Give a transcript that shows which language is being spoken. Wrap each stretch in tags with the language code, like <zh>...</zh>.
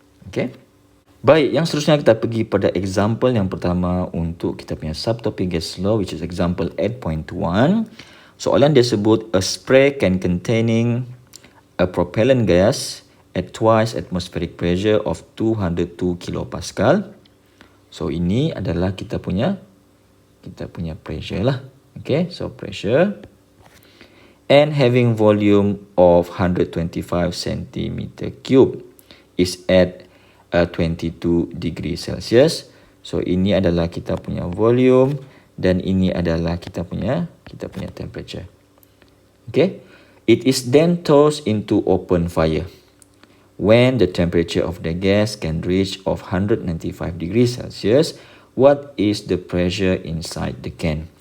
<ms>Okay. Baik, yang seterusnya kita pergi pada example yang pertama untuk kita punya subtopic gas law,</ms> <en>which is example 8.1.</en> <ms>Soalan dia sebut</ms> <en>a spray can containing a propellant gas at twice atmospheric pressure of 202 kilopascal.</en> <ms>So ini adalah kita punya pressure lah.</ms> <en>Okay, so pressure and having volume of 125 centimeter cube is at 22 degree Celsius.</en> <ms>So ini adalah kita punya volume dan ini adalah kita punya temperature. Okay.</ms> <en>It is then tossed into open fire. When the temperature of the gas can reach of 195 degrees Celsius, what is the pressure inside the can?</en>